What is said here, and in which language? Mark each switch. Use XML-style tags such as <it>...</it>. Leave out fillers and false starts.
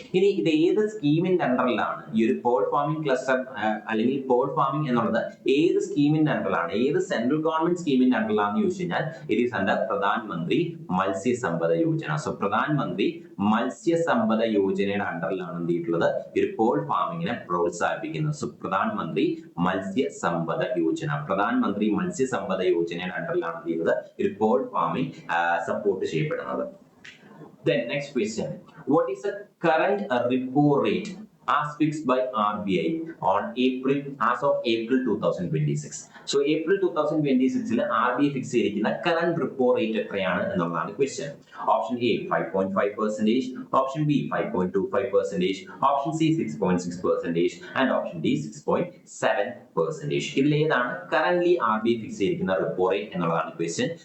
<ml>ഇനി ഇത് ഏത് സ്കീമിന്റെ അണ്ടറിലാണ് ഈ ഒരു പേൾ ഫാമിംഗ് ക്ലസ്റ്റർ അല്ലെങ്കിൽ പേൾ ഫാമിംഗ് എന്നുള്ളത് ഏത് സ്കീമിന്റെ അണ്ടറിലാണ്, ഏത് സെൻട്രൽ ഗവൺമെന്റ് സ്കീമിന്റെ അണ്ടറിലാണെന്ന് ചോദിച്ചു കഴിഞ്ഞാൽ</ml> <en>it is under</en> <ml>പ്രധാൻ മന്ത്രി മത്സ്യ സമ്പദ യോജന. സോ പ്രധാൻ മന്ത്രി മത്സ്യ സമ്പദ യോജനയുടെ അണ്ടറിലാണ് എന്ത് ചെയ്തിട്ടുള്ളത്, ഈ ഒരു പേൾ ഫാമിങ്ങിനെ പ്രോത്സാഹിപ്പിക്കുന്നത്. സോ പ്രധാൻ മന്ത്രി മത്സ്യ സമ്പദ യോജന, പ്രധാൻ മന്ത്രി മത്സ്യ സമ്പദ യോജനയുടെ അണ്ടറിലാണ് എന്ത് ചെയ്യുന്നത്, ഒരു പേൾ ഫാമിംഗ് സപ്പോർട്ട് ചെയ്യപ്പെടുന്നത്.</ml> <en>Then next question, what is the current repo rate as fixed by RBI on as of April 2026?</en> <ml>So April 2026 RBI fix ചെയ്തിരിക്കുന്ന കറന്റ് റിപ്പോ റേറ്റ് എത്രയാണ് എന്നുള്ളതാണ് question.</ml> <en>Option A 5.5%, option B 5.25%, option C 6.6% and option D 6.7%.</en> <ml>ഇതിൽ ഏതാണ് currently RBI fix ചെയ്തിരിക്കുന്ന repo rate എന്നുള്ളതാണ് question.</ml>